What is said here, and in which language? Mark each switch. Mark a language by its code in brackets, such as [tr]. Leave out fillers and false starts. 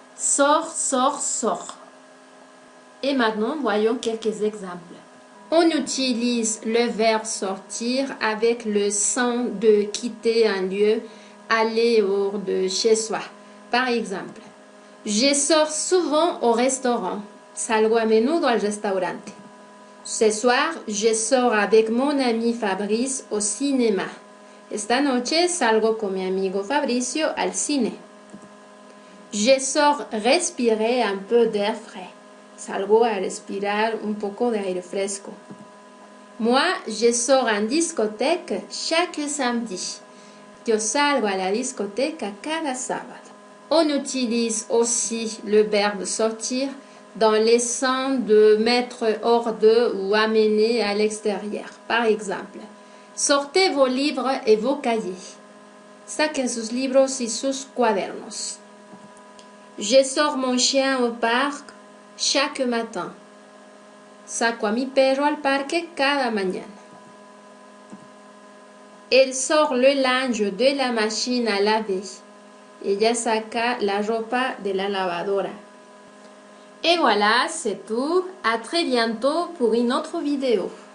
[fr] Sort, sort, sort. Et maintenant, voyons quelques exemples. On utilise le verbe sortir avec le sens de quitter un lieu, aller hors de chez soi. Par exemple, je sors souvent au restaurant. [es] Salgo a menudo al restaurante. [fr] Ce soir, je sors avec mon ami Fabrice au cinéma. [es] Esta noche salgo con mi amigo Fabricio al cine. [fr] Je sors respirer un peu d'air frais. [es] Salgo a respirar un poco de aire fresco. [fr] Moi, je sors en discothèque chaque samedi. [es] Yo salgo a la discoteca cada sábado. [fr] On utilise aussi le verbe sortir dans les sens de mettre hors de ou amener à l'extérieur. Par exemple, sortez vos livres et vos cahiers. [es] Saquen sus libros y sus cuadernos. [fr] Je sors mon chien au parc chaque matin. [es] Saco a mi perro al parque cada mañana. [fr] Elle sort le linge de la machine à laver. [es] Ella saca la ropa de la lavadora. [fr] Et voilà, c'est tout. À très bientôt pour une autre vidéo.